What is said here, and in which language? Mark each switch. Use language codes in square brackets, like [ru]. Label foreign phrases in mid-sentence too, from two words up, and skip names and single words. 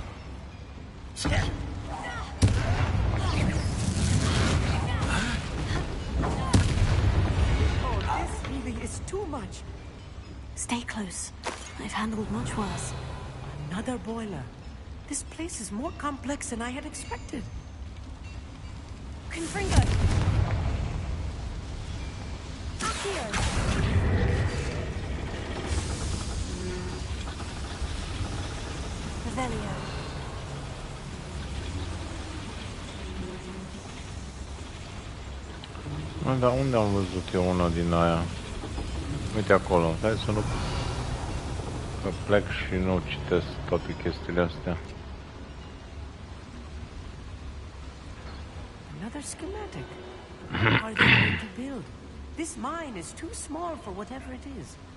[en] Oh, this really is too much. Stay close. I've handled much worse. Another boiler. This place is more complex than I had expected. Confringo! Accio! Revelio. [ro] Mă, dar unde am văzut eu una din aia? Uite acolo, hai să nu... Că plec și nu citesc toate chestiile astea. [en] Another schematic. What are they going to build? This mine is too small for whatever it is.